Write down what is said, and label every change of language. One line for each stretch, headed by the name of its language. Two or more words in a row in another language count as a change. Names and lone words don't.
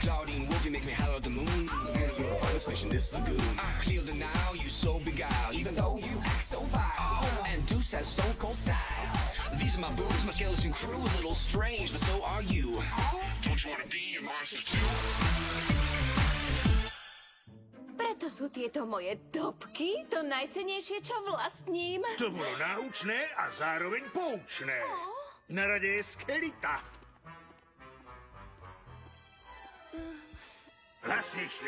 English: Claudine Wolfie make me holler at the moon. And you're a finest fish in this lagoon. Clear the now, you so beguiled. Even though you act so vile. And Deuce has stone cold style. These are my boobs, my skeleton crew. A little strange, but so are you. Don't you wanna be a monster too?
Slovak: Preto sú tieto moje topky to najcennejšie, čo vlastním. To bolo náučné a zároveň poučné. Na rade je Skelita. Hlasnejšie.